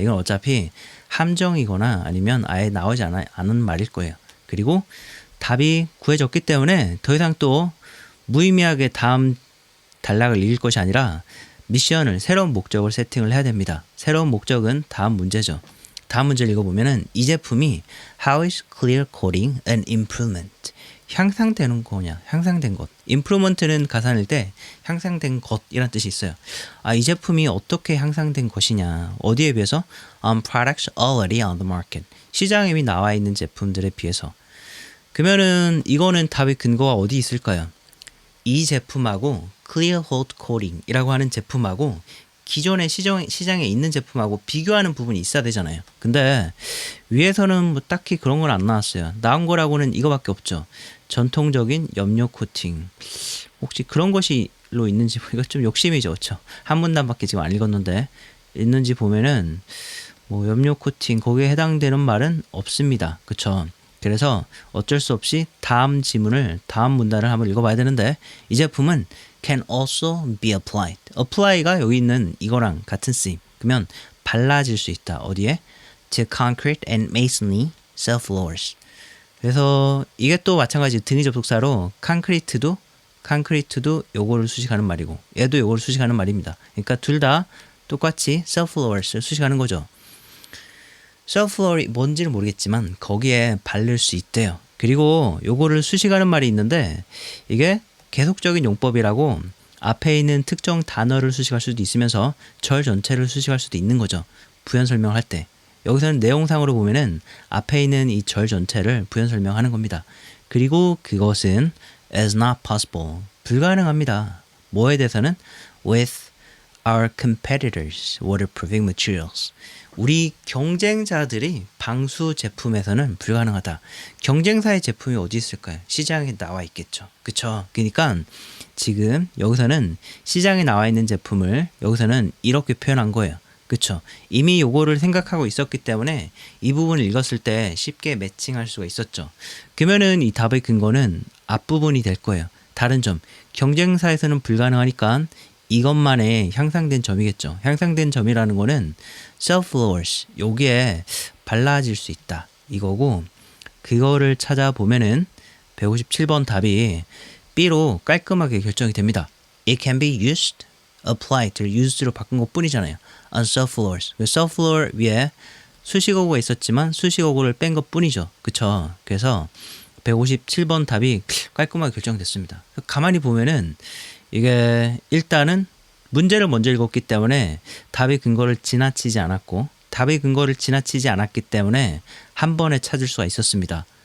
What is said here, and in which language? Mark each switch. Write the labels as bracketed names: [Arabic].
[Korean] 이건 어차피 함정이거나 아니면 아예 나오지 않은 말일 거예요. 그리고 답이 구해졌기 때문에 더 이상 또 무의미하게 다음 단락을 읽을 것이 아니라 미션을 새로운 목적을 세팅을 해야 됩니다. 새로운 목적은 다음 문제죠. 다음 문제를 읽어보면은 이 제품이 [English] How is clear coating an improvement? [Korean] 향상되는 거냐? 향상된 것. improvement는 가산일 때 향상된 것이란 뜻이 있어요. 이 제품이 어떻게 향상된 것이냐? 어디에 비해서? [English] On products already on the market. [Korean] 시장에 이미 나와 있는 제품들에 비해서. 그러면은 이거는 답의 근거가 어디 있을까요? 이 제품하고 clear hot coating이라고 하는 제품하고 기존의 시장에 있는 제품하고 비교하는 부분이 있어야 되잖아요. 근데 위에서는 뭐 딱히 그런 건 안 나왔어요. 나온 거라고는 이거밖에 없죠. 전통적인 염료 코팅. 혹시 그런 것이로 있는지 이거 좀 욕심이죠. 그렇죠? 한 문단밖에 지금 안 읽었는데 있는지 보면은 뭐 염료 코팅 거기에 해당되는 말은 없습니다. 그렇죠? 그래서 어쩔 수 없이 다음 문단을 한번 읽어봐야 되는데 이 제품은 [English] can also be applied. [Korean] apply가 여기 있는 이거랑 같은 쓰임. 그러면 발라질 수 있다. 어디에? [English] to concrete and masonry subfloors. [Korean] 그래서 이게 또 마찬가지 등위 접속사로 콘크리트도 요거를 수식하는 말이고 얘도 요거를 수식하는 말입니다. 그러니까 둘 다 똑같이 subfloors를 수식하는 거죠. subfloor이 뭔지는 모르겠지만 거기에 바를 수 있대요. 그리고 요거를 수식하는 말이 있는데 이게 계속적인 용법이라고 앞에 있는 특정 단어를 수식할 수도 있으면서 절 전체를 수식할 수도 있는 거죠. 부연 설명할 때. 여기서는 내용상으로 보면은 앞에 있는 이 절 전체를 부연 설명하는 겁니다. 그리고 그것은 [English] is not possible. [Korean] 불가능합니다. 뭐에 대해서는 [English] with our competitors waterproofing materials. [Korean] 우리 경쟁자들이 방수 제품에서는 불가능하다. 경쟁사의 제품이 어디 있을까요? 시장에 나와 있겠죠. 그쵸? 그러니까 지금 여기서는 시장에 나와 있는 제품을 여기서는 이렇게 표현한 거예요. 그쵸. 이미 요거를 생각하고 있었기 때문에 이 부분을 읽었을 때 쉽게 매칭할 수가 있었죠. 그러면은 이 답의 근거는 앞부분이 될 거예요. 다른 점, 경쟁사에서는 불가능하니까 이것만의 향상된 점이겠죠. 향상된 점이라는 거는 self-lures, 여기에 발라질 수 있다 이거고, 그거를 찾아보면은 157번 답이 B로 깔끔하게 결정이 됩니다. [English] It can be used, applied, used로 [Korean] 바꾼 것 뿐이잖아요. [English] on self-lures. [Korean] self-lure 위에 수식어구가 있었지만 수식어구를 뺀 것 뿐이죠. 그쵸? 그래서 157번 답이 깔끔하게 결정됐습니다. 가만히 보면은 이게 일단은 문제를 먼저 읽었기 때문에 답의 근거를 지나치지 않았고, 답의 근거를 지나치지 않았기 때문에 한 번에 찾을 수가 있었습니다.